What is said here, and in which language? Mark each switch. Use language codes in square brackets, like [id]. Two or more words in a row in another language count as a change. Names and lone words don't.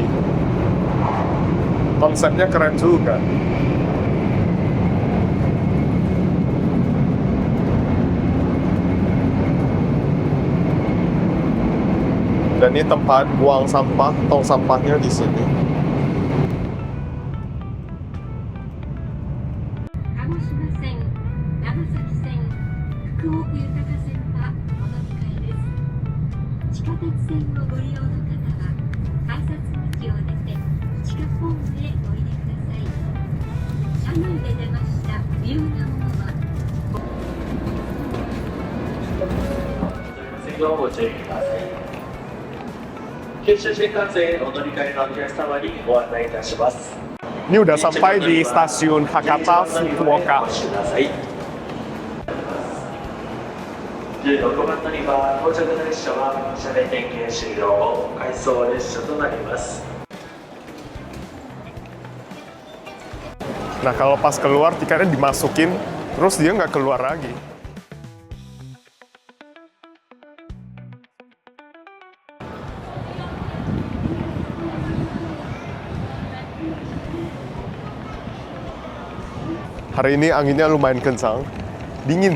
[id] Konsepnya keren juga. Dan ini tempat buang sampah, tong sampahnya di sini. [ja] 鹿児島線、長崎線、福奥豊線はお乗り換えです。地下鉄線をご利用の方は、改札口を出て地下ホームへおいでください。車内で出ました不要なものはご注意ください。九州新幹線お乗り換えのお客様にご案内いたします。 [id] Ini udah sampai di stasiun Hakata Fukuoka. [ja] 16番乗り場到着の列車は車内点検終了後回送列車となります。 [id] Nah, kalau pas keluar tiketnya dimasukin, terus dia nggak keluar lagi. Hari ini anginnya lumayan kencang, dingin.